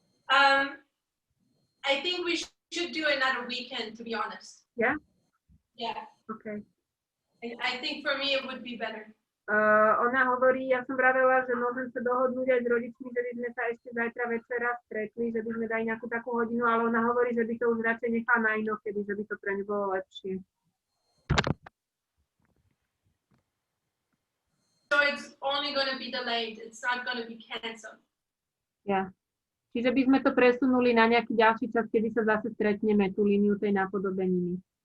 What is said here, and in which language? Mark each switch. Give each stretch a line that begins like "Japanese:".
English: I think we should do another weekend, to be honest. Yeah? Yeah. Okay. I think for me it would be better.
Slovak: Ona hovorí, ja som vravela, že môžem sa dohodnúť aj s rodičmi, že by sme sa ešte zajtra večera stretli, že by sme dali nejakú takú hodinu, ale ona hovorí, že by to už radšej nechala na inokedy, že by to pre ňu bolo lepšie.
English: So it's only going to be delayed, it's not going to be cancelled.
Slovak: Ja. Čiže by sme to presunuli na nejaký ďalší čas, kedy sa zase stretneme tú líniu tej napodobeniny.